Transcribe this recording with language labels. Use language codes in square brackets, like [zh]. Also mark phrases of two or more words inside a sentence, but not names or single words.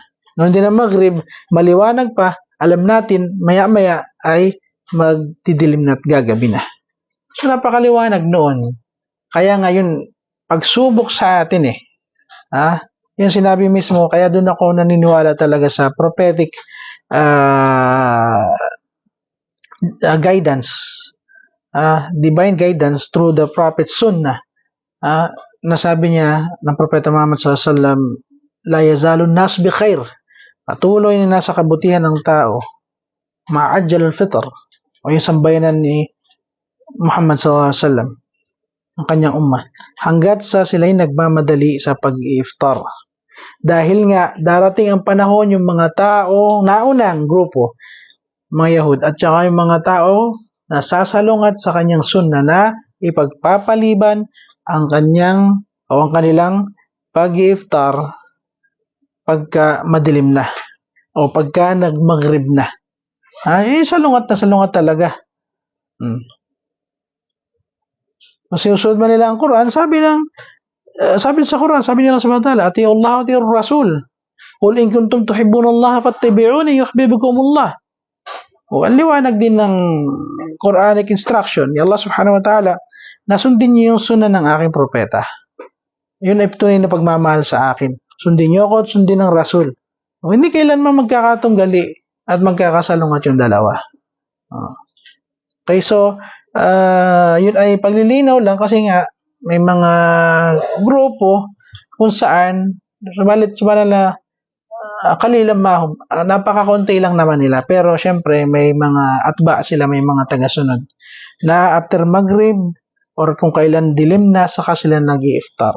[tl] Noon din ang Maghrib, maliwanag pa, alam natin maya-maya ay magdidilim na at gagabi na. So, napakaliwanag noon. Kaya ngayon, pagsubok sa atin yung sinabi mismo, kaya doon ako naniniwala talaga sa [en] prophetic guidance, divine guidance through the Prophet Sunnah. [tl] Nasabi niya ng Propeta Muhammad [ar] صلى الله عليه وسلم, لا يزالون الناس بخير. [tl] Patuloy na nasa kabutihan ng tao, [ar] ما عجلوا الفطر, [tl] o yung sambayanan ni Muhammad [ar] صلى الله عليه وسلم, [tl] ang kanyang ummah, hanggat sa sila'y nagmamadali sa pag-iftar. Dahil nga, darating ang panahon yung mga tao, naunang grupo, mga Yahud, at saka yung mga tao na sasalungat sa kanyang sunna na ipagpapaliban ang kanilang pag-iftar pagka madilim na o pagka nagmaghrib na. Salungat talaga. Sinusunod man nila ang Quran, sabi sa Quran, sabi nila [ar] سبحانه وتعالى, أطيعوا الله وأطيعوا الرسول. قل إن كنتم تحبون الله فاتبعوني يحببكم الله. [tl] Ang liwanag din ng [en] Quranic instruction [tl] ni Allah [ar] سبحانه وتعالى [tl] na sundin niyo yung sunnah ng aking propeta. Yun ay tunay na pagmamahal sa akin. Sundin niyo ako at sundin ng Rasul. Hindi kailanman magkakatunggali at magkakasalungat yung dalawa. Okay, so yun ay paglilinaw lang kasi nga may mga grupo kung saan [ar] قليل ما هم, [tl] napakakunti lang naman nila, pero syempre may mga atba sila, may mga tagasunod na after Maghrib or kung kailan dilim na, saka sila nag-i-iftar.